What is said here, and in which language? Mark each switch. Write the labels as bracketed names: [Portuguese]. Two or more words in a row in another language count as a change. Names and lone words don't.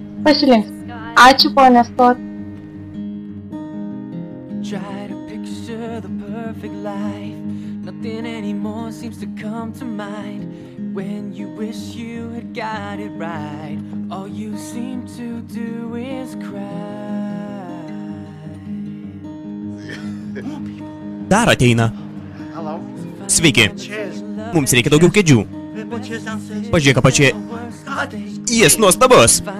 [Lithuanian] pasilinks. Ačiū, ponė Stot. [English] Try to picture the perfect life. Nothing anymore seems to come to mind. When you wish you had got it right, all you seem to do is cry. [Lithuanian] Dar ateina. Sveiki. Mums reikia daugiau kėdžių. Pažiūrėk apačioje. Jis nuostabus.